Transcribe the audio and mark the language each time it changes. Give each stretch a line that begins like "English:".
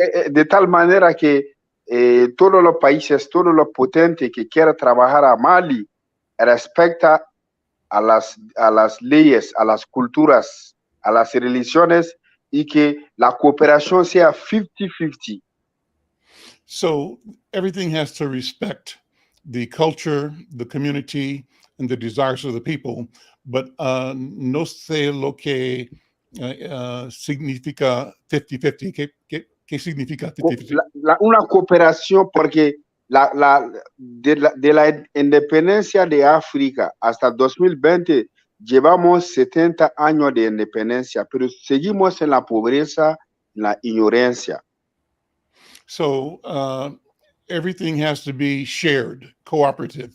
Spanish: De tal manera que todos los países, todos los potentes que quieran trabajar a Mali respecta a las leyes, a las culturas, a las religiones, y que la cooperación sea 50-50.
English: So everything has to respect the culture, the community, and the desires of the people, but
Spanish: no sé lo que significa 50-50. ¿Qué significa 50-50? Una cooperación, porque de la independencia de África hasta 2020 llevamos 70 años de independencia, pero seguimos en la pobreza, en la ignorancia.
English: So everything has to be shared, cooperative.